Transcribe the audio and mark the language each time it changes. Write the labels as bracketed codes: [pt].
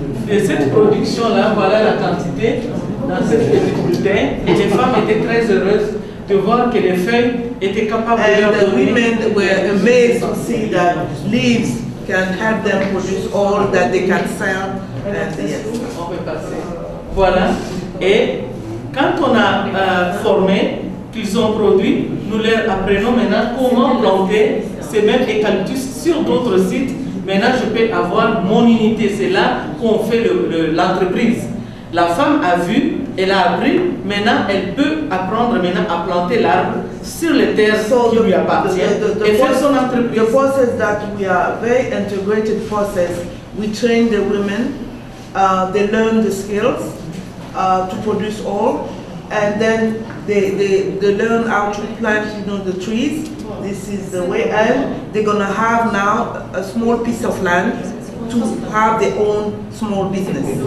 [fr] De cette production-là, voilà la quantité dans cette petite bouteille. Et les femmes étaient très heureuses de voir que les feuilles étaient capables de leur donner. [en] And the women were amazed to see that leaves can help them produce all that they can sell. And yes. [fr] On peut passer. Voilà. Et quand on a formé, qu'ils ont produit, nous leur apprenons maintenant comment planter ces mêmes eucalyptus sur d'autres sites. Maintenant, je peux avoir mon unité. C'est là qu'on fait l'entreprise. La femme a vu, elle a appris, maintenant elle peut apprendre maintenant à planter l'arbre sur les terres qui lui appartiennent et faire son entreprise. [en] The process that we are very integrated process. We train the women, they learn the skills to produce all, and then they learn how to plant, the trees. This is the way, and they're gonna have now a small piece of land to have their own small business.